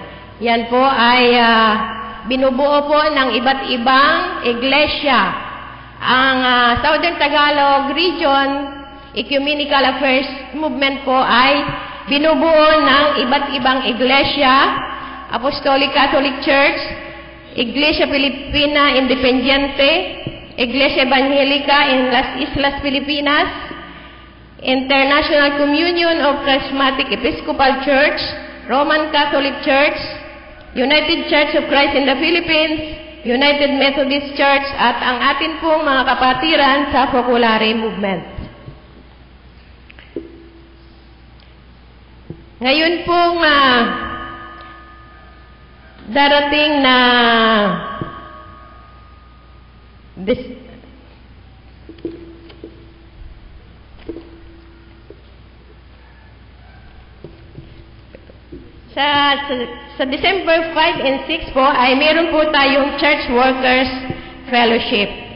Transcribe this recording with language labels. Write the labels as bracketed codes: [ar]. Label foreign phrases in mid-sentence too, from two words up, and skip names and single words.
[tl] Yan po ay binubuo po ng iba't ibang iglesia. Ang Southern Tagalog Region Ecumenical Affairs Movement po ay binubuo ng iba't ibang iglesia, Apostolic Catholic Church, Iglesia Filipina Independiente, Iglesia Evangelica in Las Islas Filipinas, International Communion of Charismatic Episcopal Church, Roman Catholic Church, United Church of Christ in the Philippines, United Methodist Church, at ang atin pong mga kapatiran sa Focolare Movement. Ngayon pong darating na sa December 5 and 6 po ay meron po tayong Church Workers Fellowship.